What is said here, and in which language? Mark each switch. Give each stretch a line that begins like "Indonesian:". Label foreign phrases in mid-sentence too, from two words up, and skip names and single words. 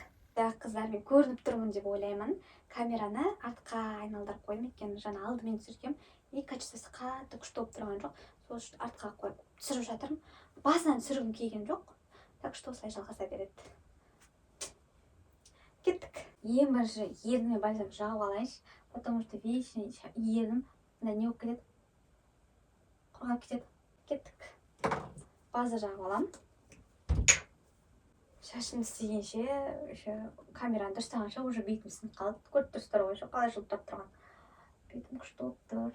Kazakh: Қыздар, мен көрініп тұрмын деп ойлаймын. Камераны артқа айналдырып қойым, екен жаңа алдымен түсіргем, качествосы қатты күшті болып тұрған жоқ. Сол үшін артқа қойып түсіріп жатырмын. Басынан түсіргім келген жоқ.
Russian: Так что
Kazakh: осылай жалғаса береді. Кеттік. Ең бірінші ерніме бальзам жағып алайыншы,
Russian: потому что вечно
Kazakh: ернім не болып кетеді. құрғап кетеді. Кеттік. База жағып аламын. Шашымды істегенше, камераны дұрыстағанша уже бетім сынып қалды. Көріп тұрсыздар ғой, қалай жылтырап тұрған. Бетім күшті болып тұр.